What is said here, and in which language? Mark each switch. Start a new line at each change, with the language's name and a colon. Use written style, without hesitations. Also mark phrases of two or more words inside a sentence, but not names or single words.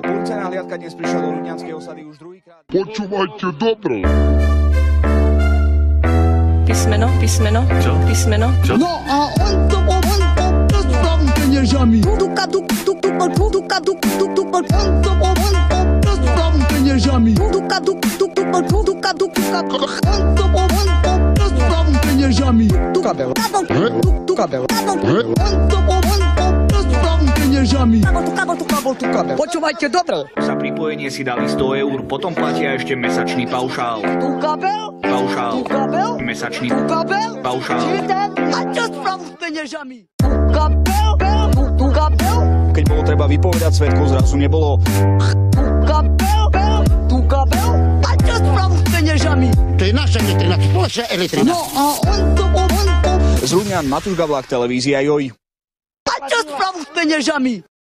Slovak: Policajná hliadka dnes prišla do Ľudňanskej osady už druhýkrát. Počúvajte dobre. Písmeno, písmeno, čo? Písmeno. Čo? No a on to s pravým peniežami. On to s pravým peniežami. Tu kabel, tu kabel, tu kabel. Počúvajte dobre. Za pripojenie si dali 100 eur, potom platia ešte mesačný paušál. Tu kabel, Paušál. tu kabel, Mesačný tu kabel, paušál. a čo spravu s peniežami? Tu kabel, tu kabel, Keď bolo treba vypovedať svedkov, zrazu nebolo. tu kabel, a čo spravu s peniežami? To je naša elektrina, spoločná elektrina. No a on to Z Ľudňan Matúš Gavlák, televízia Joj. a čo spravu s peniežami?